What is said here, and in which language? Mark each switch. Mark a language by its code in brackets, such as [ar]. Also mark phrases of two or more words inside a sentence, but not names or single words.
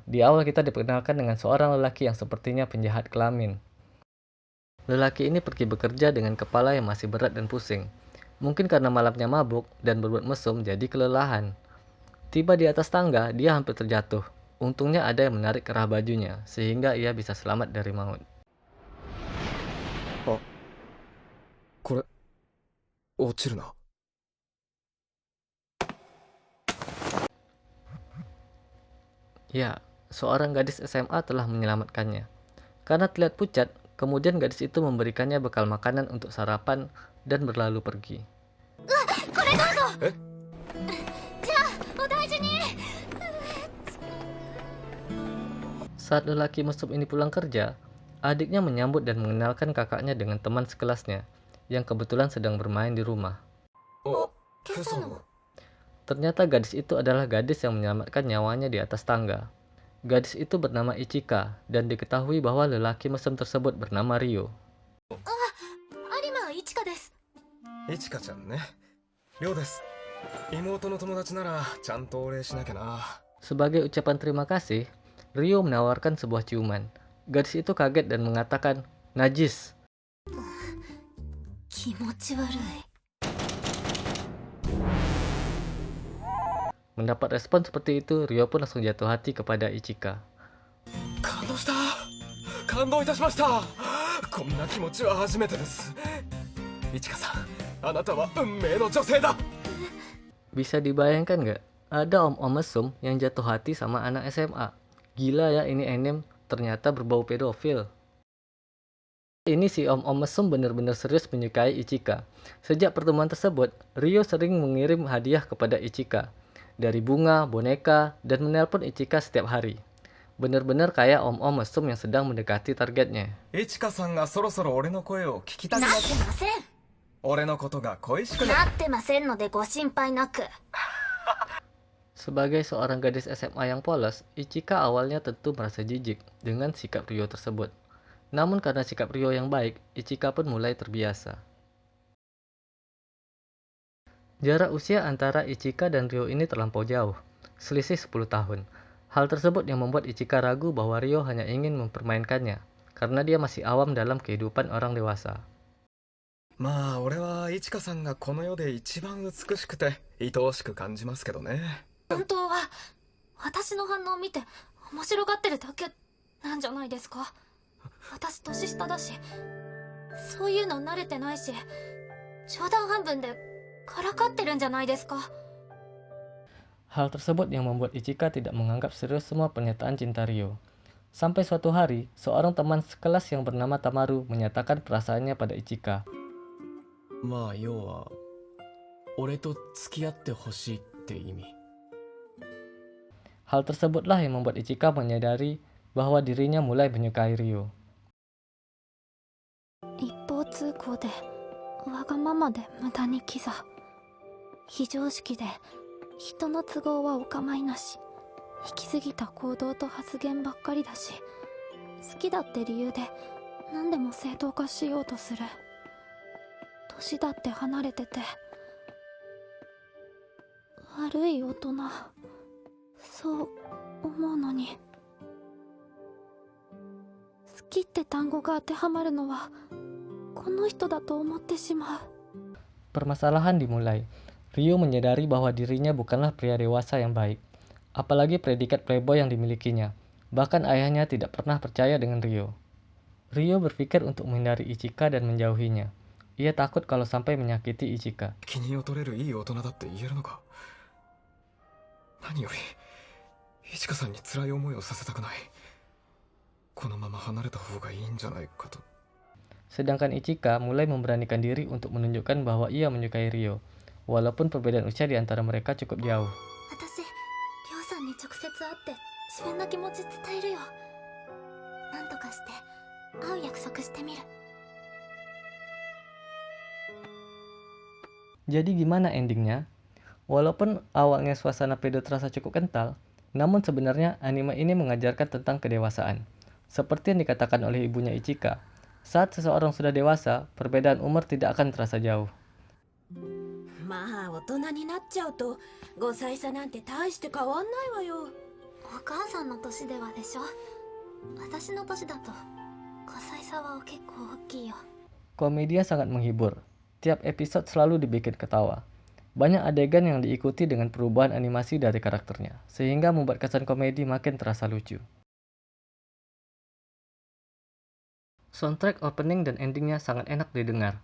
[id] Di awal kita diperkenalkan dengan seorang lelaki yang sepertinya penjahat kelamin. Lelaki ini pergi bekerja dengan kepala yang masih berat dan pusing. Mungkin karena malamnya mabuk dan berbuat mesum jadi kelelahan. Tiba di atas tangga, dia hampir terjatuh. Untungnya ada yang menarik kerah bajunya, sehingga ia bisa selamat dari maut. [ja] あ、これ、落ちるな。 [id] Ya, seorang gadis SMA telah menyelamatkannya. Karena terlihat pucat, kemudian gadis itu memberikannya bekal makanan untuk sarapan dan berlalu pergi. Eh? Saat lelaki mesum ini pulang kerja, adiknya menyambut dan mengenalkan kakaknya dengan teman sekelasnya, yang kebetulan sedang bermain di rumah. [ja] あ、今朝の。 [id] Ternyata gadis itu adalah gadis yang menyelamatkan nyawanya di atas tangga. Gadis itu bernama Ichika, dan diketahui bahwa lelaki mesum tersebut bernama Ryo. [ja] 有馬いちかです。いちかちゃんね。りょうです。妹の友達ならちゃんとお礼しなきゃな。 [id] Sebagai ucapan terima kasih, Ryo menawarkan sebuah ciuman. Gadis itu kaget dan mengatakan, "Najis." [ja] 気持ち悪い。 [id] Mendapat respon seperti itu, Ryo pun langsung jatuh hati kepada Ichika. [ja] 感動した。感動いたしました。こんな気持ちは初めてです。いちかさん、あなたは運命の女性だ。 [id] Bisa dibayangkan nggak? Ada om-om mesum yang jatuh hati sama anak SMA. Gila ya, ini anime ternyata berbau pedofil. Ini si om-om mesum benar-benar serius menyukai Ichika. Sejak pertemuan tersebut, Ryo sering mengirim hadiah kepada Ichika. Dari bunga, boneka, dan menelpon Ichika setiap hari. Benar-benar kayak om-om mesum yang sedang mendekati targetnya. [ja] いちかさんがそろそろ俺の声を聞きたくなっなってません。俺のことが恋しくなっなってませんのでご心配なく。 [id] Sebagai seorang gadis SMA yang polos, Ichika awalnya tentu merasa jijik dengan sikap Ryo tersebut. Namun karena sikap Ryo yang baik, Ichika pun mulai terbiasa. Jarak usia antara Ichika dan Ryo ini terlampau jauh, selisih 10 tahun. Hal tersebut yang membuat Ichika ragu bahwa Ryo hanya ingin mempermainkannya, karena dia masih awam dalam kehidupan orang dewasa. [ja] まあ俺はいちかさんがこの世で一番美しくて愛おしく感じますけどね。本当は私の反応を見て面白がってるだけなんじゃないですか。私年下だし、そういうの慣れてないし、冗談半分でからかってるんじゃないですか。 [id] Hal tersebut yang membuat Ichika tidak menganggap serius semua pernyataan cinta Ryo. Sampai suatu hari, seorang teman sekelas yang bernama Tamaru menyatakan perasaannya pada Ichika. [ja] まあ要は俺と付き合ってほしいって意味。 [id] Hal tersebutlah yang membuat Ichika menyadari bahwa dirinya mulai menyukai Ryo. [ja] 一方通行でわがままで無駄にキザ、非常識で人の都合はお構いなし、行き過ぎた行動と発言ばっかりだし、好きだって理由で何でも正当化しようとする。年だって離れてて悪い大人、そう思うのに。好きって単語が当てはまるのはこの人だと思ってしまう。 [id] Permasalahan dimulai. Ryo menyadari bahwa dirinya bukanlah pria dewasa yang baik, apalagi predikat playboy yang dimilikinya. Bahkan ayahnya tidak pernah percaya dengan Ryo. Ryo berpikir untuk menghindari Ichika dan menjauhinya. Ia takut kalau sampai menyakiti Ichika. [ja] 気に劣れるいい大人だって言えるのか。何よりいちかさんに辛い思いをさせたくない。このまま離れた方がいいんじゃないかと。 [id] Sedangkan Ichika mulai memberanikan diri untuk menunjukkan bahwa ia menyukai Ryo, walaupun perbedaan usia di antara mereka cukup jauh. [ja] 私、りょうさんに直接会って自分の気持ち伝えるよ。なんとかして会う約束してみる。 [id] Jadi gimana endingnya? Walaupun awalnya suasana pedo terasa cukup kental, namun sebenarnya anime ini mengajarkan tentang kedewasaan. Seperti yang dikatakan oleh ibunya Ichika, saat seseorang sudah dewasa, perbedaan umur tidak akan terasa jauh. [ja] まあ大人になっちゃうと5歳差なんて大して変わんないわよ。お母さんの年ではでしょ。私の年だと5歳差は結構大きいよ。 [id] Komedia sangat menghibur. Tiap episode selalu dibikin ketawa. Banyak adegan yang diikuti dengan perubahan animasi dari karakternya, sehingga membuat kesan komedi makin terasa lucu. [en] Soundtrack opening [id] dan endingnya sangat enak didengar.